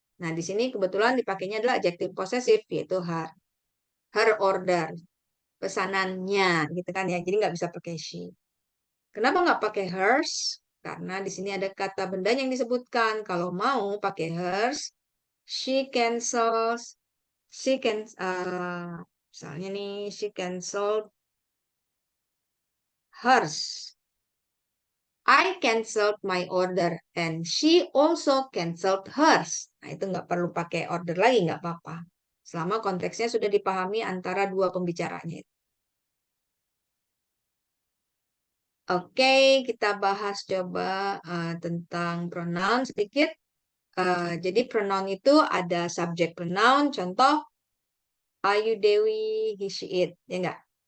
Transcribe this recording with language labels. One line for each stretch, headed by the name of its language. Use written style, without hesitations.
Indonesian: Nah, di sini kebetulan dipakainya adalah adjektif posesif, yaitu her.
English: Her order.
Indonesian: Pesanannya, gitu kan ya. Jadi nggak bisa pakai she. Kenapa nggak pakai hers? Karena di sini ada kata benda yang disebutkan. Kalau mau pakai hers,
English: she cancels. She can,
Indonesian: misalnya nih,
English: she canceled hers. I canceled my order and she also canceled hers.
Indonesian: Nah, itu nggak perlu pakai order lagi, nggak apa-apa. Selama konteksnya sudah dipahami antara dua pembicaranya. Oke, kita bahas coba tentang pronoun sedikit. Jadi pronoun itu ada subject pronoun, contoh Ayu, Dewi, he, she, it, ya enggak?